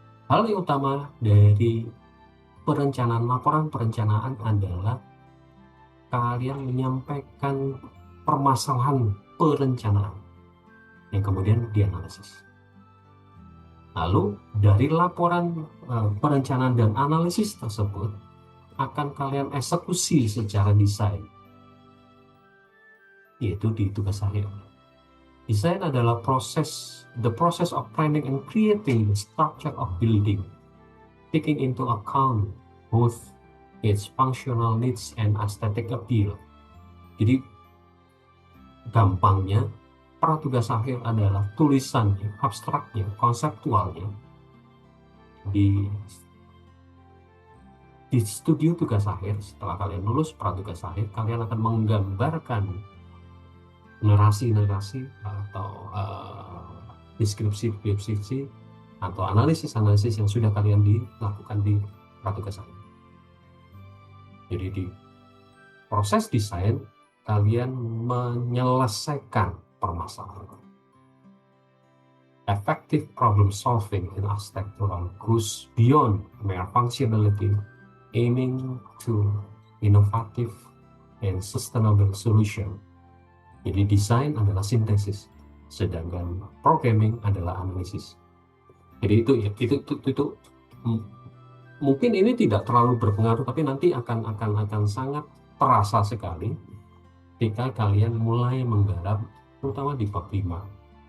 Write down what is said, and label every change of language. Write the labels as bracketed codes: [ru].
[id] Hal yang utama dari perencanaan, laporan perencanaan adalah kalian menyampaikan permasalahan perencanaan yang kemudian dianalisis. Lalu dari laporan perencanaan dan analisis tersebut akan kalian eksekusi secara desain, yaitu di tugas akhir. Desain adalah [en] the process of planning and creating the structure of building, taking into account both its functional needs and aesthetic appeal. [id] Jadi gampangnya, pratugas akhir adalah tulisan abstraknya, konseptualnya. Di studio tugas akhir, setelah kalian lulus pratugas akhir, kalian akan menggambarkan narasi-narasi atau deskripsi atau analisis-analisis yang sudah kalian dilakukan di pratugas akhir. Jadi di proses desain, kalian menyelesaikan permasalahan. [en] Effective problem solving in architectural goes beyond mere functionality, aiming to innovative and sustainable solution. [id] Jadi desain adalah sintesis, sedangkan programming adalah analisis. Jadi itu mungkin ini tidak terlalu berpengaruh, tapi nanti akan sangat terasa sekali ketika kalian mulai menggarap, terutama di bab 5.